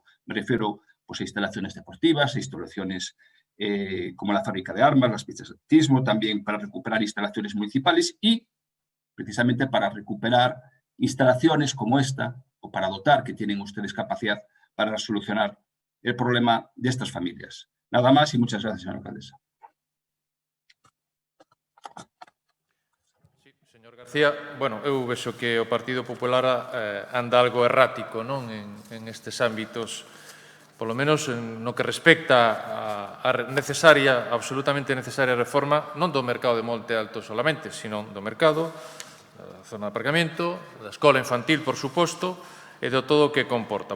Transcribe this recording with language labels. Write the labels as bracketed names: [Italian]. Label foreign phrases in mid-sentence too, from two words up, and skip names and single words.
[Spanish] Me refiero pues, a instalaciones deportivas, a instalaciones como la fábrica de armas, las pistas de atletismo, también para recuperar instalaciones municipales y precisamente para recuperar instalaciones como esta, o para dotar que tienen ustedes capacidad para solucionar el problema de estas familias. Nada más y muchas gracias, señora alcaldesa. Señor García, [Galician] bueno, eu vexo que o Partido Popular anda algo errático non en estes ámbitos, polo menos no que respecta a necesaria, absolutamente necesaria reforma, non do mercado de Monte Alto solamente, sino do mercado, da zona de aparcamento, da escola infantil, por suposto, e de todo o que comporta.